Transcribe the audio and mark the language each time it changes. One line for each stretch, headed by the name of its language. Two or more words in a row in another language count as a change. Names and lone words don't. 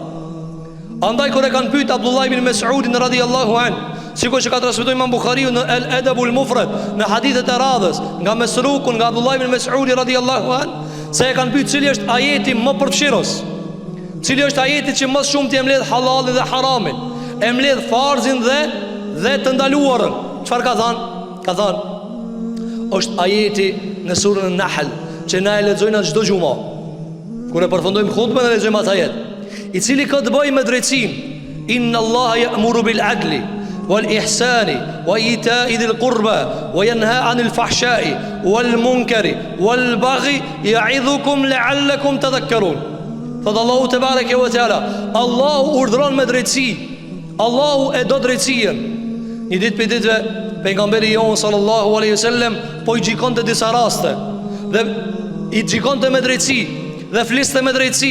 Albanian: Andaj kur e kanë pyet Abdullah ibn Mas'udin
Arabic: رضي الله عن,
Albanian: sikur që ka transmetuar Imam Buhariu në Al-Adabul Mufrad, në hadithet e radhës nga Mesrukun nga Abdullah ibn Mas'udi
Arabic: رضي الله عن,
Albanian: se e kanë pyet cili është ajeti më përfshirës, cili është ajeti që më shumë të mbledh halalin dhe haramin, e mbledh farzin dhe të ndaluarën. Çfarë ka thënë? Ka thënë është ajeti në surën An-Nahl, që na e lexojmë çdo xumë. Kur e përfundojmë hutbën e lexojmë atë ajet, i cili ka të bëjë me drejtsinë.
Arabic: إن الله يأمر بالعدل والإحسان وإيتاء ذي القربى وينهى عن الفحشاء والمنكر والبغي يعظكم لعلكم تذكرون.
Albanian: Thot Allahu
Arabic: تبارك وتعالى,
Albanian: Allahu urdhron me drejtësi, Allahu e do drejtësinë. Një ditë për ditëve pejgamberi jon
Arabic: صلى الله عليه وسلم
Albanian: po i gjikonte disa raste dhe i gjikonte me drejtësi dhe fliste me drejtësi.